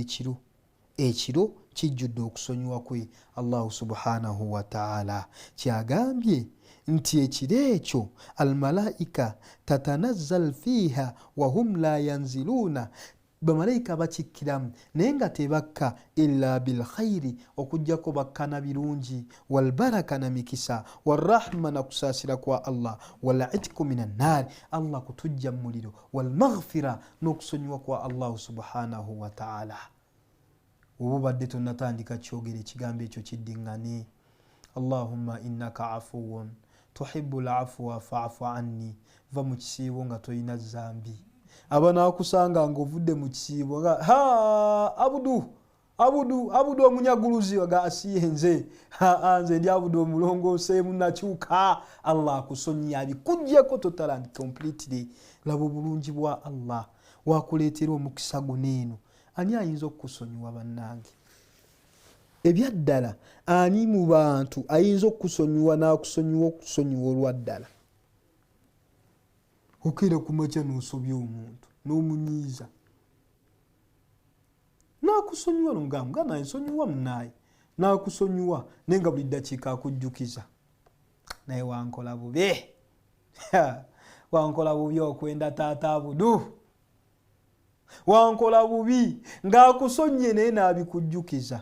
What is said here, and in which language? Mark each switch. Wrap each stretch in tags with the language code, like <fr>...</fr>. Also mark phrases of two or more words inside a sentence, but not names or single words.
<lg>ekiro kijjudde okusonyiwa kwe Allah</lg> <ar>سبحانه وتعالى</ar> <lg>kyagambye nti ekiro ekyo</lg> <ar>الملائكة تتنزل فيها وهم لا ينزلون</ar> <lg>bamalayika bakikkiramu naye nga tebakka</lg> <ar>إلا بالخير</ar> <lg>okujjako bakkana birungi walbaraka na mikisa warahma na kusaasira kwa Allah</lg> <ar>والعتق من النار</ar> <lg>Allah kutujja mu muliro walmaghfira n'okusonyiwa kwa Allah</lg> <ar>سبحانه وتعالى.</ar> <lg>Obubadde tonnatandika kyogere ekigambo ekyo kiddiŋŋane.</lg> <ar>اللهم إنك عفو تحب العفو فاعف عني.</ar> <lg>Va mu kisiibo nga toyina zambi. Abanaakusanga ng'ovudde mu kisiibo nga abudu omunyaguluzi waga asiye nze nze ndi abudu omulongooseemu nakyuka. Allah akusonyiya abikuggyeko</lg> <en>totally completely.</en> <lg>Laba obulungi bwa Allah wakuleetera omukisa guneeno. Ani ayinza okukusonyiwa bannange? Ebyaddala ani mu bantu ayinza okukusonyiwa n'akusonyiwa okusonyiwa olwaddala? Okera ku makya n'osobya omuntu n'omunyiiza n'akusonyiwa nga naye nsonyiwa munaaye n'akusonyiwa naye nga buli ddakiika akujjukiza naye wankola bubi wankola bubi okwenda taata abudu wankola bubi ng'akusonye naye n'abikujjukiza.</lg>